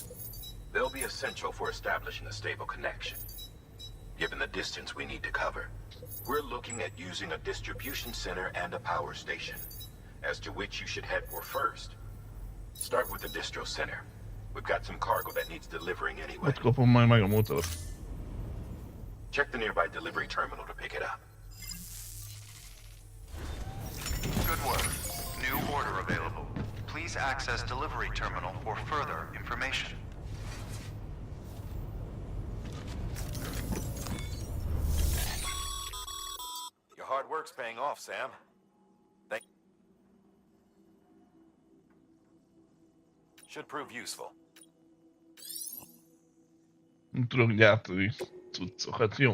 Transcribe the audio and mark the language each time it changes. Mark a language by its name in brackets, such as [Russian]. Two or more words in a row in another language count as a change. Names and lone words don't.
[English] They'll be essential for establishing a stable connection. Given the distance we need to cover, we're looking at using a distribution center and a power station, as to which you should head for first. Start with the distro center. We've got some cargo that needs delivering anyway. [Hungarian] Ott kapom majd meg a motort. [English] Check the nearby delivery terminal to pick it up. Good work. New order available. Please access delivery terminal for further information. Your hard work's paying off, Sam. Should prove useful. [Hungarian] Nem tudok gyártani cuccokat, jó?